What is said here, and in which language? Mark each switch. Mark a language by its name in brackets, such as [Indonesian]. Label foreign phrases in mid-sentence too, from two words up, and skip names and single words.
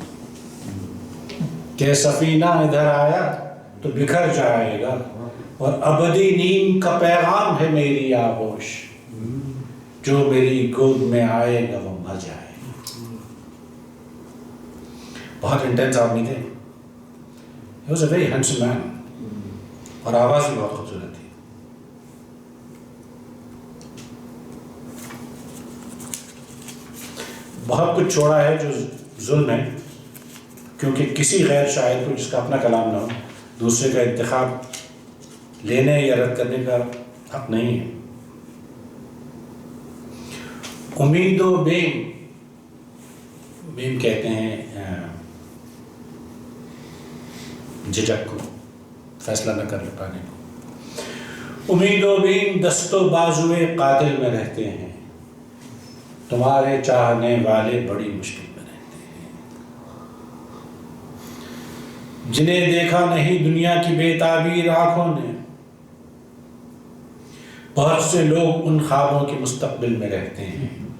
[Urdu] کہ سفینہ ادھر آیا تو بکھر جائے گا، اور ابدی نیند کا پیغام ہے میری آغوش، جو میری گود میں آئے گا وہ مر جائے گا. بہت انٹینس آدمی تھے. [English] He was a very handsome man، [Urdu] اور آواز بھی بہت خوبصورت تھی. بہت کچھ چھوڑا ہے جو ظلم ہے، کیونکہ کسی غیر شاعر کو جس کا اپنا کلام نہ ہو دوسرے کا انتخاب لینے یا رد کرنے کا حق نہیں ہے. امید و بیم، بیم کہتے ہیں جھجک کو، فیصلہ نہ کر پانے کو. امید و بیم دست و بازوئے قاتل میں رہتے ہیں، تمہارے چاہنے والے بڑی مشکل میں رہتے ہیں. جنہیں دیکھا نہیں دنیا کی بے تعبیر آنکھوں نے، بہت سے لوگ ان خوابوں کے مستقبل میں رہتے ہیں.